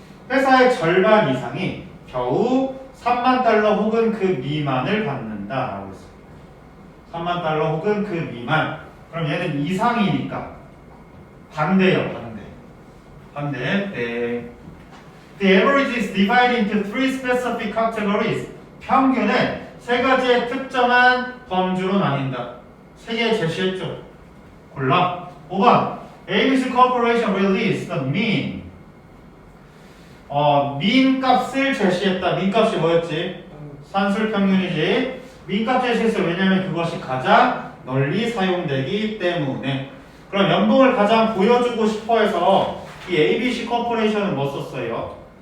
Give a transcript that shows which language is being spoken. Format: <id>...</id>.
<ko>회사의 절반 이상이 겨우 3만 달러 혹은 그 미만을 받는다라고 했어요. 3만 달러 혹은 그 미만. 그럼 얘는 이상이니까 반대요. 반대. 네.</ko> <en>The average is divided into three specific categories.</en> <ko>평균은 세 가지의 특정한 범주로 나뉜다. 세 개 제시했죠. 골라. 5번.</ko> <en>ABC Corporation released the mean.</en> <ko>mean 값을 제시했다. mean 값이 뭐였지? 산술 평균이지. mean 값 제시했어. 왜냐면 그것이 가장 널리 사용되기 때문에. 그럼 연봉을 가장 보여주고 싶어 해서 이 ABC Corporation은 뭐 썼어요?</ko>